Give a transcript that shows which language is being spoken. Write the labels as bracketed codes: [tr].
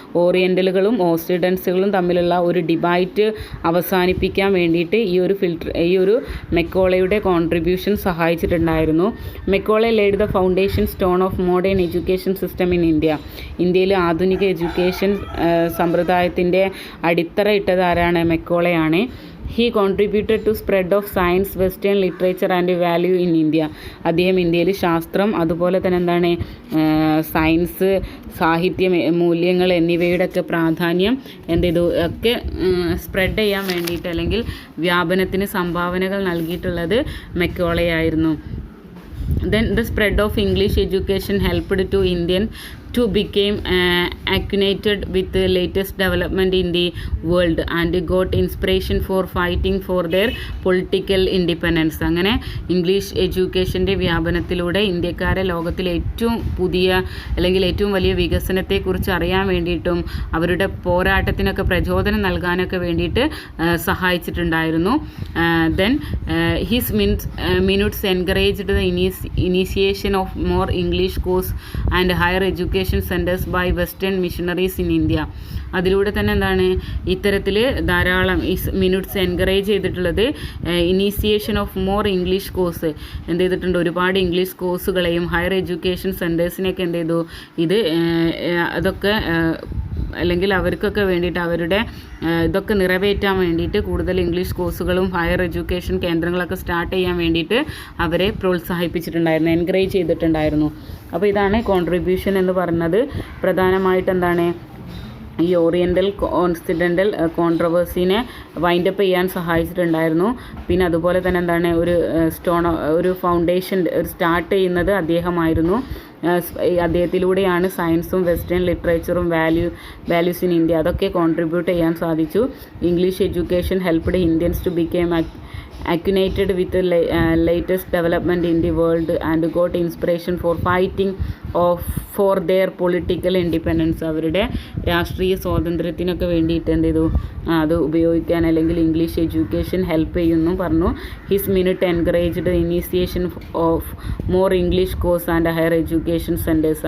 [ml] ഓറിയൻ്റലുകളും ഓക്സിഡൻസുകളും തമ്മിലുള്ള ഒരു ഡിബൈറ്റ് അവസാനിപ്പിക്കാൻ വേണ്ടിയിട്ട് ഈ ഒരു മെക്കോളയുടെ contribution സഹായിച്ചിട്ടുണ്ടായിരുന്നു. [en] Macaulay laid the foundation stone of modern education system in India. [ml] ഇന്ത്യയിൽ ആധുനിക എഡ്യൂക്കേഷൻ സമ്പ്രദായത്തിൻ്റെ അടിത്തറ ഇട്ടത് ആരാണ്? മെക്കോളയാണ്. [en] He contributed to spread of science, western literature and value in India. [ml] അദ്ദേഹം ഇന്ത്യയിൽ ശാസ്ത്രം അതുപോലെ തന്നെ എന്താണ് സയൻസ്, സാഹിത്യ മൂല്യങ്ങൾ എന്നിവയുടെ ഒക്കെ പ്രാധാന്യം എന്ത് ചെയ്തു ഒക്കെ സ്പ്രെഡ് ചെയ്യാൻ വേണ്ടിയിട്ട് അല്ലെങ്കിൽ വ്യാപനത്തിന് സംഭാവനകൾ നൽകിയിട്ടുള്ളത് മെക്കോളയായിരുന്നു. [en] Then the spread of English education helped to Indian to became acquainted with the latest development in the world and got inspiration for fighting for their political independence. [ml] അങ്ങനെ ഇംഗ്ലീഷ് എഡ്യൂക്കേഷൻ്റെ വ്യാപനത്തിലൂടെ ഇന്ത്യക്കാരെ ലോകത്തിലെ ഏറ്റവും പുതിയ അല്ലെങ്കിൽ ഏറ്റവും വലിയ വികസനത്തെക്കുറിച്ച് അറിയാൻ വേണ്ടിയിട്ടും അവരുടെ പോരാട്ടത്തിനൊക്കെ പ്രചോദനം നൽകാനൊക്കെ വേണ്ടിയിട്ട് സഹായിച്ചിട്ടുണ്ടായിരുന്നു. [en] Then his minutes encouraged the initiation of more English course and higher education centres by western missionaries in India. [ml] അതിലൂടെ തന്നെ എന്താണ് ഇത്തരത്തിൽ ധാരാളം മിനിറ്റ്സ് എൻകറേജ് ചെയ്തിട്ടുള്ളത് [en] initiation of more English course [ml] എന്ത് ചെയ്തിട്ടുണ്ട്, ഒരുപാട് ഇംഗ്ലീഷ് കോഴ്സുകളെയും ഹയർ എഡ്യൂക്കേഷൻ സെൻറ്റേഴ്സിനെയൊക്കെ എന്ത് ചെയ്തു, ഇത് അതൊക്കെ അല്ലെങ്കിൽ അവർക്കൊക്കെ വേണ്ടിയിട്ട് അവരുടെ ഇതൊക്കെ നിറവേറ്റാൻ വേണ്ടിയിട്ട് കൂടുതൽ ഇംഗ്ലീഷ് കോഴ്സുകളും ഹയർ എഡ്യൂക്കേഷൻ കേന്ദ്രങ്ങളൊക്കെ സ്റ്റാർട്ട് ചെയ്യാൻ വേണ്ടിയിട്ട് അവരെ പ്രോത്സാഹിപ്പിച്ചിട്ടുണ്ടായിരുന്നു, എൻകറേജ് ചെയ്തിട്ടുണ്ടായിരുന്നു. അപ്പോൾ ഇതാണ് കോൺട്രിബ്യൂഷൻ എന്ന് പറയുന്നത്. പ്രധാനമായിട്ട് എന്താണ് ഈ ഓറിയൻ്റൽ ഓക്സിഡൻ്റൽ കോൺട്രവേഴ്സിനെ വൈൻഡപ്പ് ചെയ്യാൻ സഹായിച്ചിട്ടുണ്ടായിരുന്നു. പിന്നെ അതുപോലെ തന്നെ എന്താണ് ഒരു ഫൗണ്ടേഷൻ സ്റ്റാർട്ട് ചെയ്യുന്നത് അദ്ദേഹമായിരുന്നു. അദ്ദേഹത്തിലൂടെയാണ് സയൻസും വെസ്റ്റേൺ ലിറ്ററേച്ചറും [en] values in India [ml] അതൊക്കെ കോൺട്രിബ്യൂട്ട് ചെയ്യാൻ സാധിച്ചു. [en] English education helped Indians to become acquainted with the latest development in the world and got inspiration for fighting for their political independence. [ml] അവരുടെ രാഷ്ട്രീയ സ്വാതന്ത്ര്യത്തിനൊക്കെ വേണ്ടിയിട്ട് എന്ത് ചെയ്തു, അത് ഉപയോഗിക്കാൻ അല്ലെങ്കിൽ ഇംഗ്ലീഷ് എഡ്യൂക്കേഷൻ ഹെൽപ്പ് ചെയ്യുന്നു പറഞ്ഞു. [en] His minute encouraged initiation of more English course and higher education centres.